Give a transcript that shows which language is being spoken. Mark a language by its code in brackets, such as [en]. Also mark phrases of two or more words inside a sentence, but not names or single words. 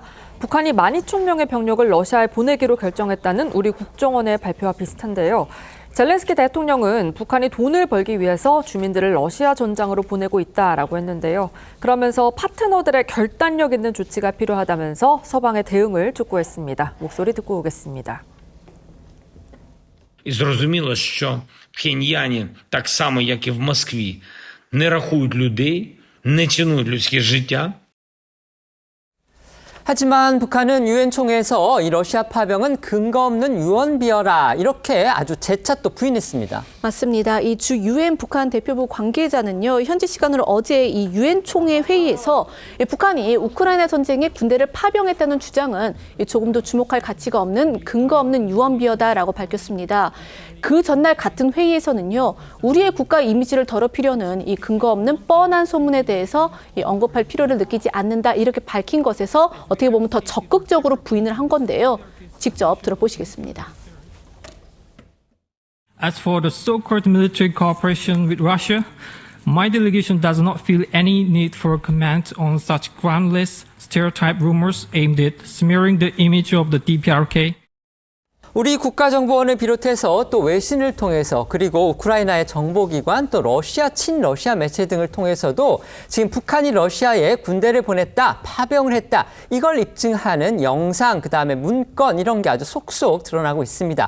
[ko] 북한이 12,000명의 병력을 러시아에 보내기로 결정했다는 우리 국정원의 발표와 비슷한데요. 젤렌스키 대통령은 북한이 돈을 벌기 위해서 주민들을 러시아 전장으로 보내고 있다라고 했는데요. 그러면서 파트너들의 결단력 있는 조치가 필요하다면서 서방의 대응을 촉구했습니다. 목소리 듣고 오겠습니다. [uk] І зрозуміло, що в Пхеньяні, так само як і в Москві, не рахують людей, не цінують людське життя. [ko] 하지만 북한은 유엔 총회에서 이 러시아 파병은 근거 없는 유언비어라, 이렇게 아주 재차 또 부인했습니다. 맞습니다. 이 주 유엔 북한 대표부 관계자는요, 현지 시간으로 어제 이 유엔 총회 회의에서 북한이 우크라이나 전쟁에 군대를 파병했다는 주장은 조금도 주목할 가치가 없는 근거 없는 유언비어다라고 밝혔습니다. 그 전날 같은 회의에서는요, 우리의 국가 이미지를 더럽히려는 이 근거 없는 뻔한 소문에 대해서 언급할 필요를 느끼지 않는다, 이렇게 밝힌 것에서 어떻게 보면 더 적극적으로 부인을 한 건데요. 직접 들어보시겠습니다. [en] As for the so-called military cooperation with Russia, my delegation does not feel any need for a comment on such groundless stereotype rumors aimed at smearing the image of the DPRK. [ko] 우리 국가정보원을 비롯해서 또 외신을 통해서, 그리고 우크라이나의 정보기관, 또 러시아, 친러시아 매체 등을 통해서도 지금 북한이 러시아에 군대를 보냈다, 파병을 했다, 이걸 입증하는 영상, 그다음에 문건, 이런 게 아주 속속 드러나고 있습니다.